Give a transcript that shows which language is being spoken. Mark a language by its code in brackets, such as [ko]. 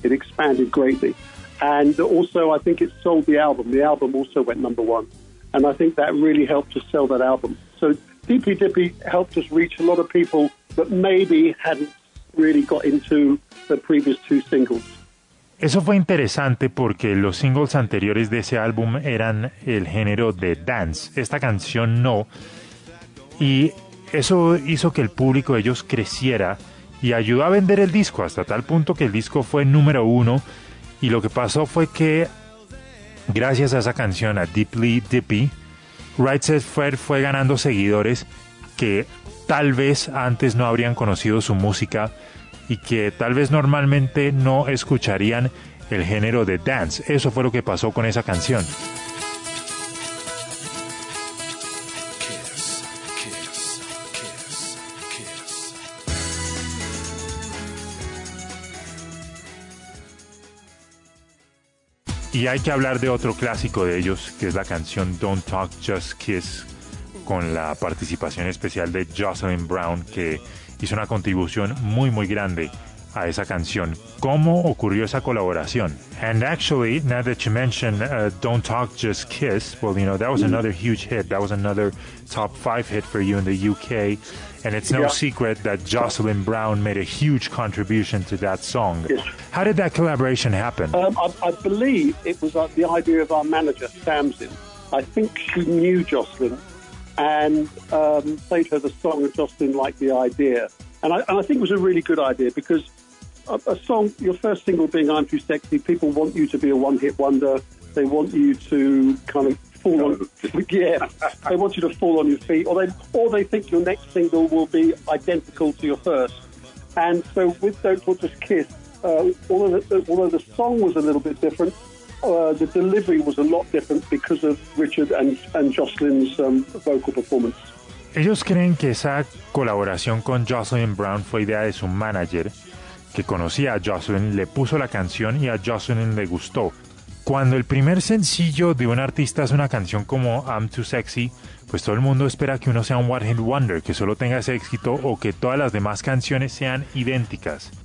[en] It expanded greatly. And also, I think it sold the album. The album also went number one. And I think that really helped us sell that album. So Deeply Dippy helped us reach a lot of people that maybe hadn't really got into the previous two singles. [es] Eso fue interesante porque los singles anteriores de ese álbum eran el género de dance. Esta canción no. Y eso hizo que el público de ellos creciera y ayudó a vender el disco hasta tal punto que el disco fue número uno. Y lo que pasó fue que gracias a esa canción, a Deeply Dippy, Right Said Fred fue ganando seguidores que tal vez antes no habrían conocido su música y que tal vez normalmente no escucharían el género de dance. Eso fue lo que pasó con esa canción. Y hay que hablar de otro clásico de ellos, que es la canción Don't Talk, Just Kiss, con la participación especial de Jocelyn Brown, que hizo una contribución muy muy grande a esa canción. ¿Cómo ocurrió esa colaboración? [en] And actually, now that you mention Don't Talk, Just Kiss, well, you know, that was another huge hit. That was another top five hit for you in the UK. And it's no secret that Jocelyn Brown made a huge contribution to that song. Yes. How did that collaboration happen? I believe it was the idea of our manager, Samson. I think she knew Jocelyn and played her the song, and Jocelyn liked the idea. And I think it was a really good idea because a song, your first single being I'm Too Sexy, people want you to be a one-hit wonder. They want you to kind of they want you to fall on your feet, or they think your next single will be identical to your first. And so with Don't Talk, Just Kiss, although the song was a little bit different, the delivery was a lot different because of Richard and Jocelyn's vocal performance. [es] Ellos creen que esa colaboración con Jocelyn Brown fue idea de su manager, que conocía a Jocelyn, le puso la canción y a Jocelyn le gustó. cuando el primer sencillo de un artista es una canción como I'm Too Sexy, pues todo el mundo espera que uno sea un one hit wonder, que solo tenga ese éxito o que todas las demás canciones sean idénticas.